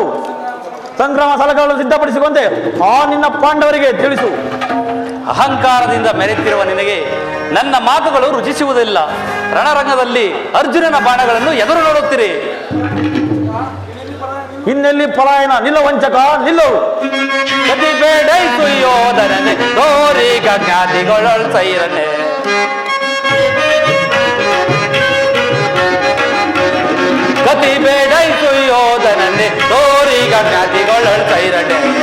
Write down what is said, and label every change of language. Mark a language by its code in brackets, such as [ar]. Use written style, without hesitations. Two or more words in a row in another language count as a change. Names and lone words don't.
[kn] ಸಂಕ್ರಮ ಸಲಕಗಳನ್ನು ಸಿದ್ಧಪಡಿಸಿಕೊಂಡೆ ಆ ನಿನ್ನ ಪಾಂಡವರಿಗೆ ತಿಳಿಸು. ಅಹಂಕಾರದಿಂದ ಮೆರೆತಿರುವ ನಿನಗೆ ನನ್ನ ಮಾತುಗಳು ರುಚಿಸುವುದಿಲ್ಲ. ರಣರಂಗದಲ್ಲಿ ಅರ್ಜುನನ ಬಾಣಗಳನ್ನು ಎದುರು ನೋಡುತ್ತೀರಿ. ಇನ್ನೆಲ್ಲಿ ಪಲಾಯನ? ನಿಲ್ಲ ವಂಚಕ, ನಿಲ್ಲು. ಗತಿ ಬೇಡೈತು ಯೋಧನನೆ ತೋರಿಗ ಜ್ಞಾತಿಗಳೊಳ್ ಸೈರನೆ. ಗತಿ ಬೇಡೈತು ಯೋಧನನೆ ತೋರಿಗ ಜ್ಞಾತಿಗಳೊಳ್ ಸೈರನೆ.